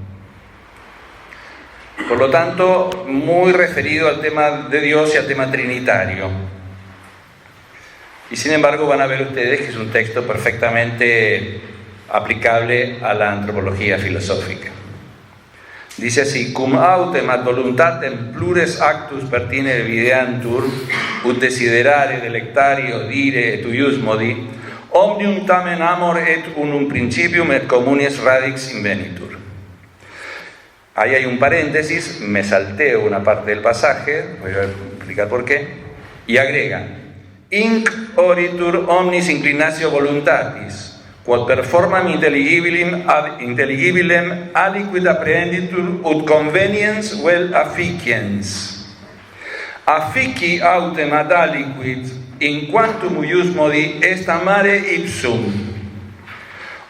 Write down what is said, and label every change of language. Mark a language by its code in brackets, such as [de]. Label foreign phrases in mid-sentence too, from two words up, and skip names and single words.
[es] Por lo tanto, muy referido al tema de Dios y al tema trinitario. Y sin embargo van a ver ustedes que es un texto perfectamente aplicable a la antropología filosófica. Dice así: [la] cum autem ad voluntatem plures actus pertinere videantur, ut desiderare delectari odire et uius modi, omnium tamen amor et unum principium et communis radix invenitur. [es] Ahí hay un paréntesis, me salteo una parte del pasaje, voy a explicar por qué, y agrega: [la] Inc oritur omnis inclinatio voluntatis, quod performam intelligibilem aliquid apprehenditur ut conveniens vel afficiens. Affici autem ad aliquid in quantum uius modi est amare ipsum.